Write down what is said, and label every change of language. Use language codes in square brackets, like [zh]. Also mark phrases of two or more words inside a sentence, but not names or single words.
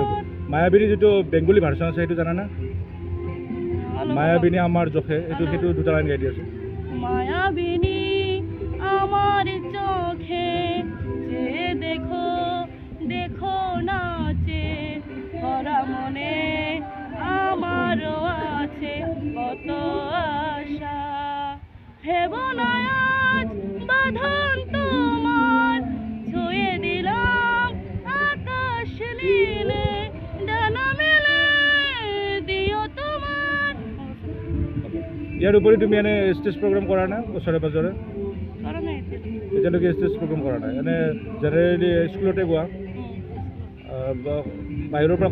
[as] মায়াবিনী যিটো [en] Bengali version [as] আছে সেইটো জানানে? মায়াবিনী আমাৰ জখে, সেইটো দুটা লাইন গাই দি আছোঁ। [bn] মায়াবিনী আমার চোখে যে দেখো দেখো নাচে ভরা মনে আমারও আছে কত আশা ভেব না আজ বাঁধন তোমার ছুঁয়ে দিলাম আকাশ নীলে ডানা মেলে দিও তোমার। [as] ইয়াৰ উপৰি তুমি এনে [en] stage program [as] কৰা নাই ওচৰে পাঁজৰে? এতিয়ালৈকে [en] stage program [as] কৰা নাই? এনে জেনেৰেলি স্কুলতে গোৱা? বাহিৰৰ পৰা